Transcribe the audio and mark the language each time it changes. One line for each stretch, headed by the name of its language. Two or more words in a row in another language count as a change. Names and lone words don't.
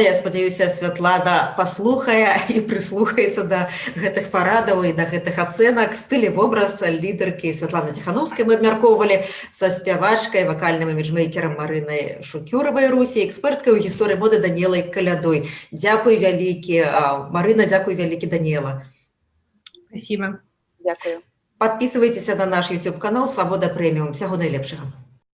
Belarusian: Я спадзяюся, Святлана паслухае і прыслухаецца да гэтых парадаў і да гэтых ацэнак. Стылі вобраз лідаркі Светланы Ціхановскай мы абмяркоўвалі са спявачкай, вакальным іміджмейкерам Марынай Шукюравай Русі, эксперткай у гісторыі моды Данілай Калядой. Дзякуй вялікі, Марына, дзякуй вялікі, Даніла.
Russian: Спасибо.
Belarusian: Дзякую.
Russian: Подписывайтесь на наш YouTube канал «Свобода Премиум». Всего наилепшего.